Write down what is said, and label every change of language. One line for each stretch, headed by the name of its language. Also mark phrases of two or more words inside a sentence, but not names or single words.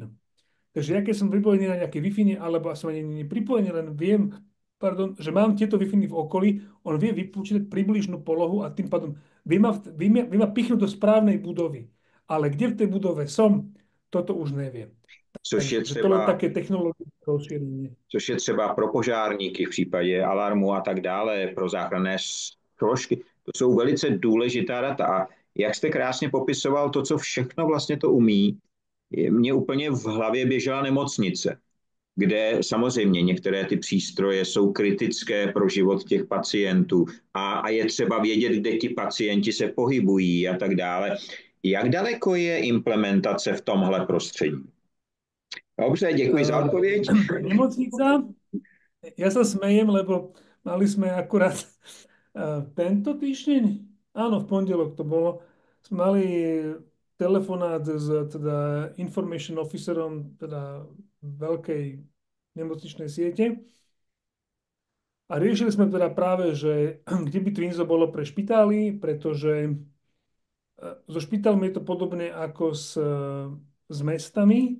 Slovak: Takže ja keď som pripojený na nejaké Wi-Fi, alebo som ani pripojený, len viem, pardon, že mám tieto Wi-Fi v okolí, on vie vypočítať približnú polohu a tým pádom vie ma pichnúť do správnej budovy. Ale kde v tej budove som, toto už neviem.
Czech: Což je
Slovak: Takže to len
Czech: třeba
Slovak: také technologické rozšírenie.
Czech: což je třeba pro požárníky v případě alarmu a tak dále, pro záchranné složky. To jsou velice důležitá data. A jak jste krásně popisoval to, co všechno vlastně to umí, mně úplně v hlavě běžela nemocnice, kde samozřejmě některé ty přístroje jsou kritické pro život těch pacientů a je třeba vědět, kde ti pacienti se pohybují a tak dále. Jak daleko je implementace v tomhle prostředí? Dobře, děkuji za odpověď.
Slovak: Nemocnica, ja sa smejem, lebo mali sme akurát tento týždeň, áno, v pondelok to bolo, sme mali telefonát s teda
English: information officerom
Slovak: teda veľkej nemocničnej siete a riešili sme teda práve, že kde by Twinzo bolo pre špitály, pretože so špitálmi je to podobne ako s mestami.